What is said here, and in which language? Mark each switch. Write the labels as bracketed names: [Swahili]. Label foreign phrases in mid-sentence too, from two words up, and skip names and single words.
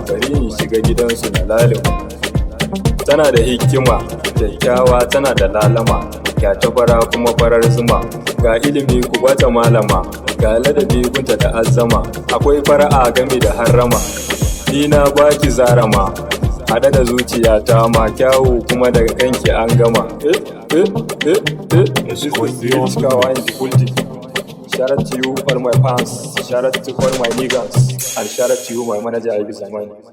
[Hausa] Bari in shiga gidansu na lalima. Tana da hikima, kyakkyawa tana da lalama. Ga ta fara kuma farar zuma. Ga ilimi ku bata malama. Ga ladabi gunta da azzama. Akwai fara'a gami da harrama. Ni na baki zarama. Haɗe da zuciyata ma kyawu kuma daga kanki an gama. Eh, eh, eh, eh. [English] This is Ziril Cikawa in the building. Shout out to you, all my fans. Shout out to all my niggas. And shout out to you, my manager, Ibi Zamani.